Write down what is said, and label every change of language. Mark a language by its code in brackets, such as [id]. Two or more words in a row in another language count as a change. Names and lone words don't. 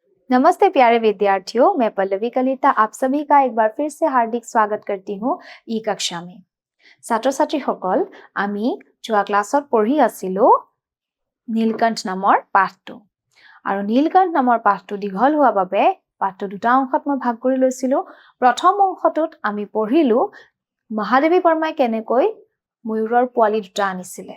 [hi] नमस्ते प्यारे विद्यार्थियों, मैं पल्लवी कलिता आप सभी का एक बार फिर से हार्दिक स्वागत करती हूँ ई कक्षा में। [as] ছাত্ৰ ছাত্ৰীসকল আমি যোৱা ক্লাছত পঢ়ি আছিলো নীলকণ্ঠ নামৰ পাঠটো আৰু নীলকণ্ঠ নামৰ পাঠটো দীঘল হোৱা বাবে পাঠটো দুটা অংশত মই ভাগ কৰি লৈছিলো। প্ৰথম অংশটোত আমি পঢ়িলো মহাদেৱী বৰ্মাই কেনেকৈ ময়ূৰৰ পোৱালি দুটা আনিছিলে।